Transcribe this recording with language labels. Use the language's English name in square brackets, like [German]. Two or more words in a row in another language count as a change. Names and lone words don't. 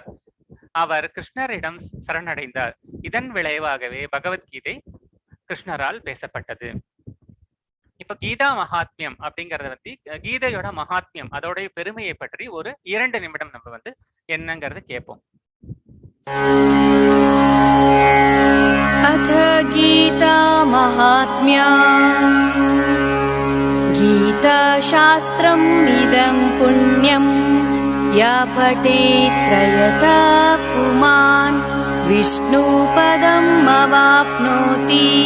[Tamil] அவர் கிருஷ்ணரிடம் சரணடைந்தார். இதன் விளைவாகவே பகவத்கீதை கிருஷ்ணரால் பேசப்பட்டது. இப்ப கீதா மகாத்மியம் அப்படிங்கறத பத்தி, கீதையோட மகாத்மியம் அதோடைய பெருமையை பற்றி ஒரு 2 நிமிடம் நம்ம வந்து என்னங்கிறது கேட்போம். [Sanskrit] अथ गीता महात्म्या गीताशास्त्रम् इदं पुण्यं या पठेत् प्रयतः पुमान् विष्णुपदम् अवाप्नोति